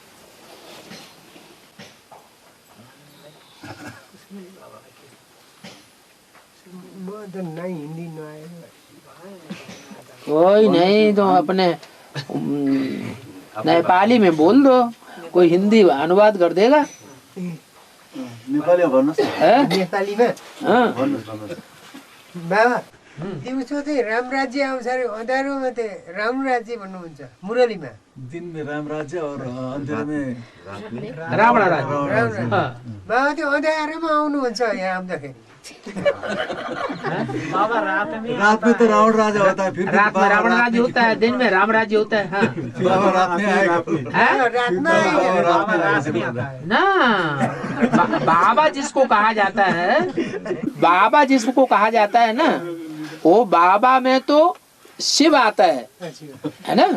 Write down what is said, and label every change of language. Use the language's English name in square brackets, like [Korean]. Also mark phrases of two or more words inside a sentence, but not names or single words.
[Hindi] कोई नहीं तो अपने नेपाली में बोल दो, कोई हिंदी अनुवाद कर देगा। [Nepali] नेपाली भन्नुहोस् [Hindi] है? [Nepali] नेपालीमा [Hindi] हाँ। [Nepali] बाबा दिउँसो चाहिँ राम राज्य आउँछ अरे, अँध्यारोमा चाहिँ राम राज्य भन्नुहुन्छ मुरलीमा। [Hindi] दिन में राम राज्य और अंधेरे में रावण राज्य। हाँ। [Nepali] बाबा त्यो अँध्यारोमा आउनुहुन्छ यहाँ आउँदाखेरि। [Hindi] रात में तो रावण राजा होता है, फिर रात में रावण राज्य होता है, दिन में राम राज्य होता है। हाँ। बाबा रात में आएगा। है? ना बाबा जिसको कहा जाता है, बाबा जिसको कहा जाता है ना, वो बाबा में तो शिव आता है ना।